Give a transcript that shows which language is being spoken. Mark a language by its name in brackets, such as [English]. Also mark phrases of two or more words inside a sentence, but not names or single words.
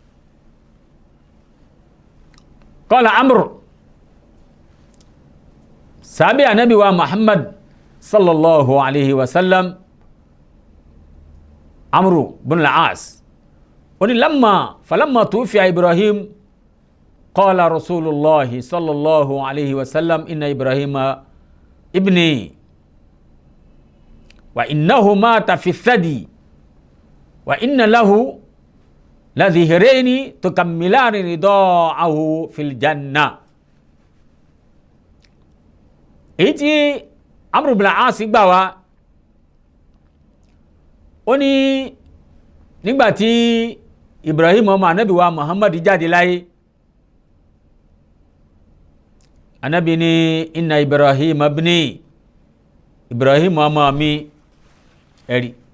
[Arabic] قال عمرو [Yoruba] sábẹ́ ànábì wa [Arabic] Muhammad صلى الله عليه وسلم عمرو بن العاص oni فلما توفي إبراهيم قال رسول الله صلى الله عليه وسلم إن إبراهيم ابني وإنه مات في الثدي وإن له لظئرين تكملان رضاعه في الجنة. [Yoruba] èyí tí Amru bin al-As gbà wá ó ní nígbàtí Ibrahim ọmọ anabi wa Muhammad jáde láyé anabi ní [Arabic] إن إبراهيم ابني إبراهيم [Yoruba] ọmọ mi ẹ̀rí